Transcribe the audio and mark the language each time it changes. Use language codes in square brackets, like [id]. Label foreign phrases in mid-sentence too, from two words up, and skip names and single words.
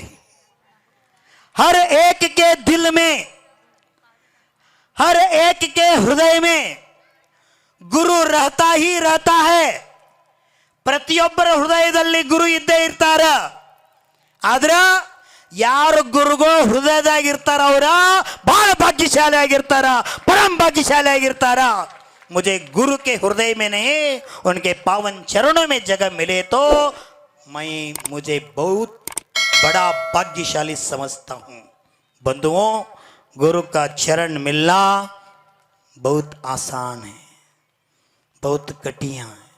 [hi] हर एक के दिल में, हर एक के हृदय में गुरु रहता ही रहता है. [kn] ಪ್ರತಿಯೊಬ್ಬರ ಹೃದಯದಲ್ಲಿ ಗುರು ಇದ್ದೇ ಇರ್ತಾರ. ಆದ್ರ ಯಾರು ಗುರುಗಳು ಹೃದಯದಾಗಿರ್ತಾರ ಅವರ ಬಹಳ ಭಾಗ್ಯಶಾಲಿ ಆಗಿರ್ತಾರ, ಪರಂ ಭಾಗ್ಯಶಾಲಿ ಆಗಿರ್ತಾರ. [hi] मुझे गुरु के हृदय में नहीं, उनके पावन चरणों में जगह मिले तो मैं मुझे बहुत बड़ा भाग्यशाली समझता हूँ. बंधुओं, गुरु का चरण मिलना बहुत आसान है, बहुत कठिन है.